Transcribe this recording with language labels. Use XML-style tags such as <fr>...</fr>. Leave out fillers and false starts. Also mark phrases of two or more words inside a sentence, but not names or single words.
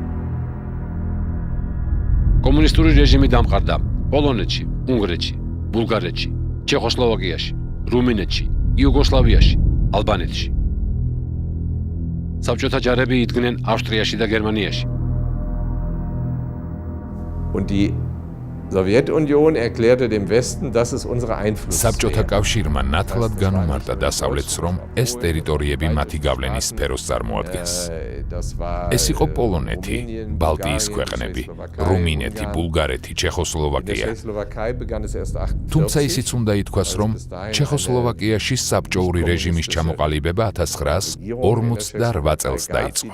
<ka>კომუნისტური რეჟიმი დამყარდა პოლონეთში, უნგრეთში, ბულგარეთში, ჩეხოსლოვაკიაში, რუმინეთში, იუგოსლავიაში, ალბანეთში. საბჭოთა ჯარები იდგნენ ავსტრიაში და გერმანიაში.</ka> <de>Und die Sowjetunion erklärte dem Westen, dass es unsere Einflusssphäre.</de> <ka>საბჭოთა კავშირმა ნათლად განუმარტა დასავლეთს, რომ ეს ტერიტორიები მათი გავლენის სფეროს წარმოადგენს. ეს იყო პოლონეთი, ბალტიის ქვეყნები, რუმინეთი, ბულგარეთი, ჩეხოსლოვაკია. თუმცა ისიც უნდა ითქვას, რომ ჩეხოსლოვაკიაში საბჭოური რეჟიმის ჩამოყალიბება 1948 წელს დაიწყო.</ka>